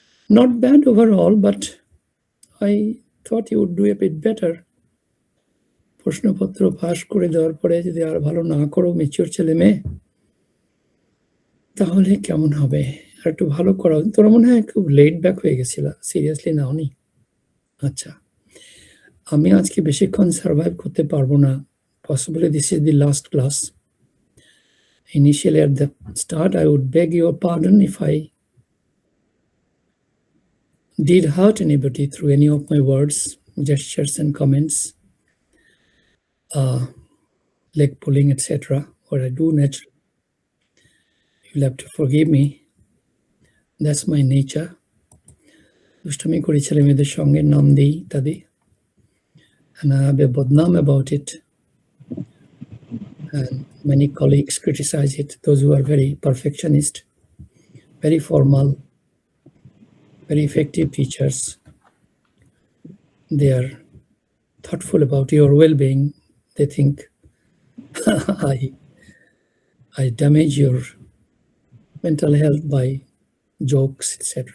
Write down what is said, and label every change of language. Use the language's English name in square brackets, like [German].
[English] Not bad overall, but I thought you would do a bit better. [Bangla] প্রশ্নপত্র pass করে দেওয়ার পরে যদি আর ভালো না করো, ম্যাচিওর ছেলে মেয়ে, তাহলে কেমন হবে? আর একটু ভালো করা। তোরা মনে হয় খুব লেট ব্যাক হয়ে গেছিল, সিরিয়াসলি নাওনি? আচ্ছা, আমি আজকে বেশিক্ষণ সার্ভাইভ করতে পারবো না। [English] Possibly this is the last class. Initially at the start, I would beg your pardon if I did hurt anybody through any of my words, gestures and comments, leg pulling, etc. What I do naturally. You'll have to forgive me. That's my nature. [Bangla] দুষ্টামি করি ছেলে মেয়েদের সঙ্গে, নাম দিই ইত্যাদি, [English] and I have a badnaam about it. And many colleagues criticize it, those who are very perfectionist, very formal, very effective teachers. They are thoughtful about your well-being. They think I damage your mental health by jokes, etc.